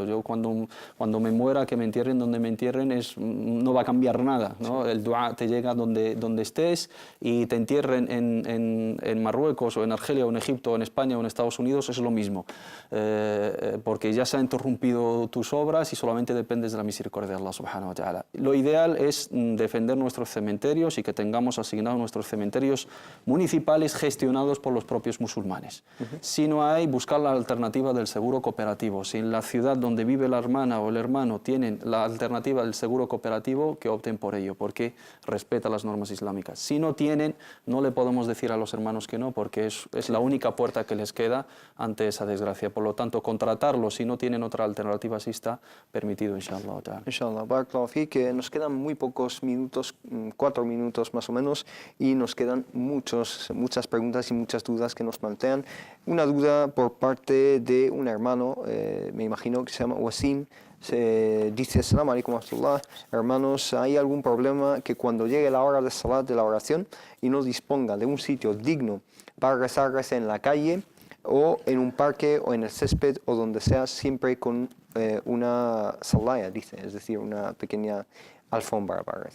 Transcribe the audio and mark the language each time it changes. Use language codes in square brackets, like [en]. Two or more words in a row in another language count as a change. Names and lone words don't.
[es] Yo cuando me muera, que me entierren donde me entierren, no va a cambiar nada, ¿no? El dua te llega donde estés, y te entierren en Marruecos o en Argelia o en Egipto o en España o en Estados Unidos, es lo mismo. Porque ya se han interrumpido tus obras y solamente dependes de la misericordia de [ar] الله سبحانه وتعالى. [es] Lo ideal es defender nuestros cementerios y que tengamos asignados nuestros cementerios municipales gestionados por los propios musulmanes. Si no hay, buscar la alternativa del seguro cooperativo. Si en la ciudad donde vive la hermana o el hermano tienen la alternativa del seguro cooperativo, que opten por ello, porque respeta las normas islámicas. Si no tienen, no le podemos decir a los hermanos que no, porque es la única puerta que les queda ante esa desgracia. Por lo tanto, contratarlos si no tienen otra alternativa, sí está permitido, inshallah. Inshallah. [ar] بارك الله فيك, [es] que nos quedan muy pocos minutos, 4 minutos más o menos, y nos quedan muchas preguntas y muchas dudas que nos plantean. Una duda por parte de un hermano, me imagino que se llama Wasim, dice: [ar] السلام عليكم ورحمة الله, [es] hermanos, ¿hay algún problema que cuando llegue la hora de salat, de la oración, y no disponga de un sitio digno para rezar en la calle o en un parque o en el césped o donde sea, siempre con una salaya, dice, es decir, una pequeña alfombra para rezar?